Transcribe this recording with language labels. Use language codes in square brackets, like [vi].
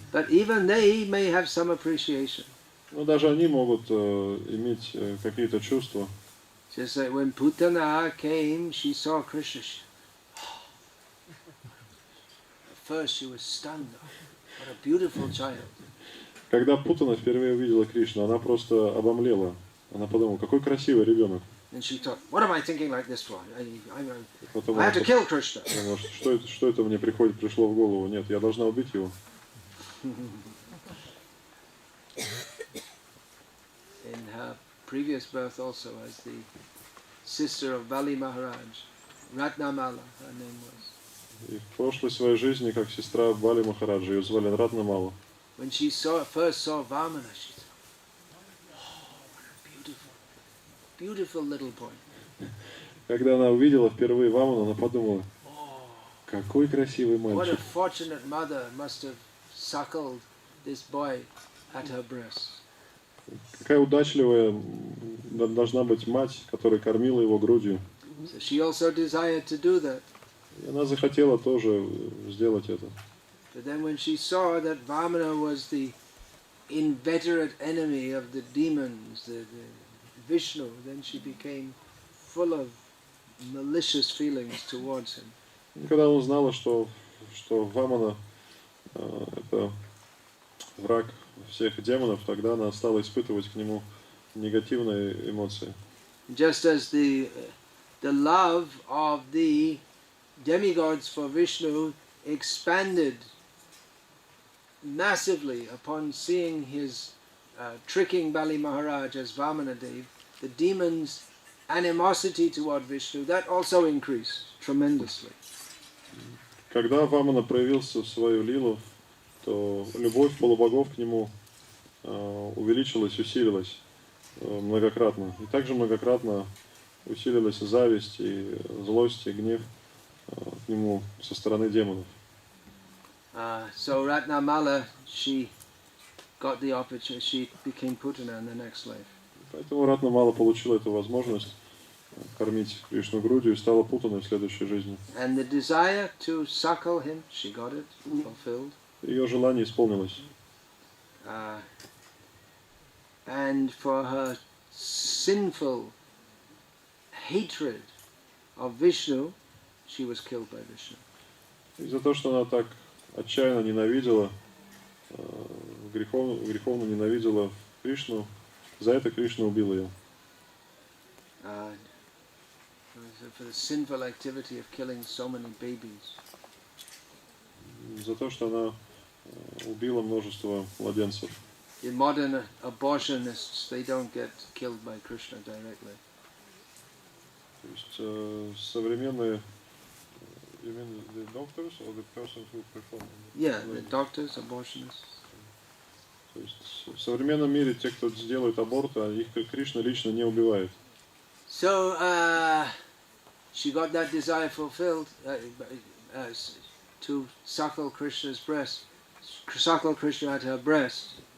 [en] But even they may have some appreciation. [ru] Но даже они могут иметь какие-то чувства. [en] Just like when Putana came, she saw Krishna. At first she was stunned. What a beautiful child. [ru] Когда Путана впервые увидела Кришну, она просто обомлела. Она подумала, какой красивый ребенок. [en] And she thought, what am I thinking like this for? [ru] Потом [en] I have to kill Krishna. [ru] Что это мне пришло в голову? Нет, я должна убить его. [en] In her previous birth also as the sister of Bali Maharaj, Ratnamala, her name was. [ru] И в прошлой своей жизни, как сестра Бали Махараджа, ее звали Ратнамала. [en] When she first saw Vamana, she said, "Oh, what a beautiful, beautiful little boy." [ru] Когда она увидела впервые Ваману, она подумала, какой красивый [en] What a [ru] мальчик. [en] fortunate mother must have suckled this boy at her breast. [ru] Какая удачливая должна быть мать, которая кормила его грудью. [en] So she also desired to do that. [ru] И она захотела тоже сделать это. [en] But then when she saw that Vamana was the inveterate enemy of the demons, the Vishnu, then she became full of malicious feelings towards him. [ru] И когда она узнала, что Вамана это враг всех демонов, тогда она стала испытывать к нему негативные эмоции. [en] Just as the love of the demigods for Vishnu expanded massively upon seeing his tricking Bali Maharaj as Vamanadev, the demons' animosity toward Vishnu, that also increased tremendously. [ru] Когда Вамана проявился в свою лилу, то любовь полубогов к нему увеличилась, усилилась многократно. И также многократно усилилась зависть, и злость, и гнев к нему со стороны демонов. [en] So Ratnamala, she got the opportunity, she became Putana in the next life. [ru] Поэтому Ратнамала получила эту возможность кормить Кришну грудью и стала Путаной в следующей жизни. [en] And the desire to suckle him, she got it fulfilled. [ru] Ее желание исполнилось. [en] And for her sinful hatred of Vishnu, she was killed by Vishnu. [ru] И за то, что она так отчаянно ненавидела, греховно ненавидела Кришну, за это Кришна убил ее. [en] For the sinful activity of killing so many babies. [ru] За то, что она убила множество младенцев. [en] The modern abortionists, they don't get killed by Krishna directly. [ru] То есть современные, [en] you mean the doctors or the person who perform? Yeah, the doctors, abortionists. [ru] То есть в современном мире те, кто сделает аборты, их Кришна лично не убивает. [en] So she got that desire fulfilled to suckle Krishna's breast, suckle Krishna at her breast.